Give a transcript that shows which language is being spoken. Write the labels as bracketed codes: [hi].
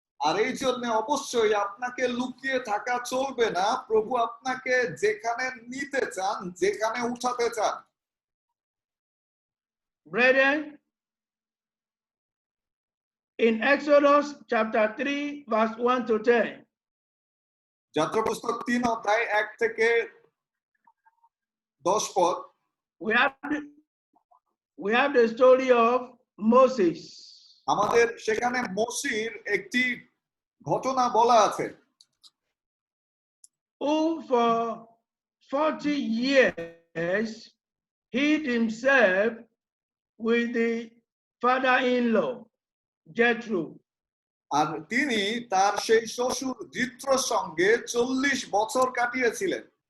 [bn] আর এই জন্য অবশ্যই আপনাকে লুকিয়ে থাকা চলবে না প্রভু আপনাকে যেখানে নিতে চান, যেখানে উঠাতে চান। [en] Brethren, in Exodus chapter 3 verse 1 to 10, [bn] যাত্রা পুস্তক 3 অধ্যায় 1 থেকে 10 পদ, [en] we have the story of Moses. [bn] আমাদের সেখানে মোশির একটি ঘটনা বলা আছে, [en] who for 40 years hid himself with the father-in-law, Jethro. [bn] আর তিনি তার সেই শ্বশুর জিত্রর সঙ্গে 40 বছর কাটিয়েছিলেন।